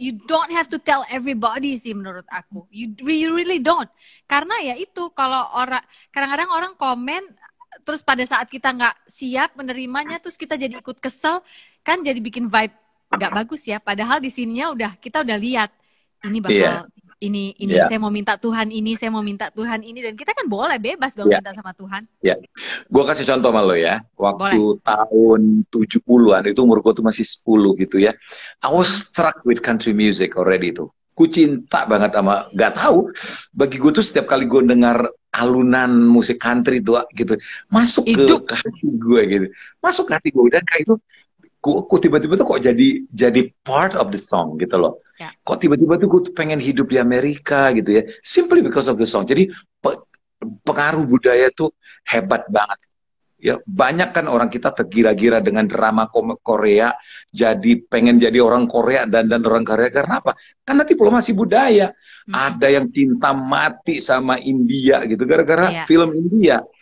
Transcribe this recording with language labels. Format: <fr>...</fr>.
<en>You don't have to tell everybody</en> <id>sih menurut aku.</id> <en>You really don't.</en> <id>Karena ya itu kalau kadang-kadang orang komen terus pada saat kita nggak siap menerimanya terus kita jadi ikut kesel kan jadi bikin vibe nggak bagus ya. Padahal di sininya kita udah lihat ini bakal ini saya mau minta Tuhan ini, saya mau minta Tuhan ini, dan kita kan boleh bebas dong minta sama Tuhan. Gue kasih contoh sama lo ya. Waktu boleh. tahun 70-an itu umur gue tuh masih 10 gitu ya.</id> <en>I was struck with country music already tuh.</en> <id>Ku cinta banget sama, gak tahu. Bagi gue tuh setiap kali gue dengar alunan musik country tuh gitu, masuk ke hati gue gitu. Masuk ke hati gue dan kayak itu kok tiba-tiba tuh kok jadi</id> <en>part of the song</en> <id>gitu loh. Kok tiba-tiba tuh gue pengen hidup di Amerika gitu ya.</id> <en>Simply because of the song.</en> <id>Jadi pengaruh budaya tuh hebat banget. Ya, banyak kan orang kita tergira-gira dengan drama Korea, jadi pengen jadi orang Korea dan orang Korea karena apa? Karena diplomasi budaya. Ada yang cinta mati sama India gitu gara-gara film India.</id>